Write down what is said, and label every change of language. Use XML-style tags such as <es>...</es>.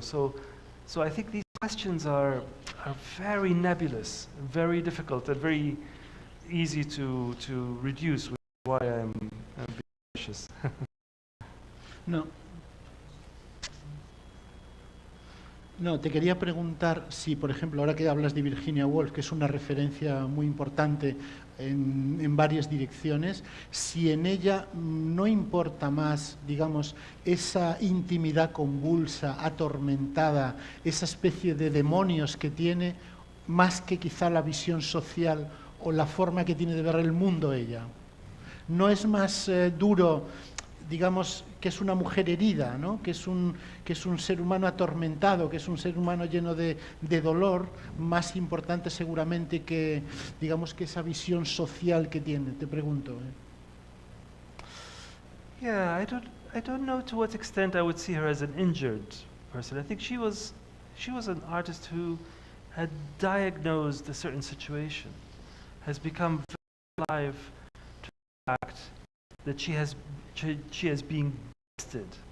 <en>So I think these questions are very nebulous, very difficult, and very easy to reduce, which is why I'm being cautious.</en> <es>No, te quería preguntar si, por ejemplo, ahora que hablas de Virginia Woolf, que es una referencia muy importante en varias direcciones, si en ella no importa más, digamos, esa intimidad convulsa, atormentada, esa especie de demonios que tiene, más que quizá la visión social o la forma que tiene de ver el mundo ella. No es más duro, digamos, que es una mujer herida, ¿no? que es un ser humano atormentado, que es un ser humano lleno de dolor, más importante seguramente que, digamos, que esa visión social que tiene, te pregunto.</es> <en>Yeah, I don't know to what extent I would see her as an injured person. I think she was an artist who had diagnosed a certain situation, has become very alive to the fact that she has been bested.</en>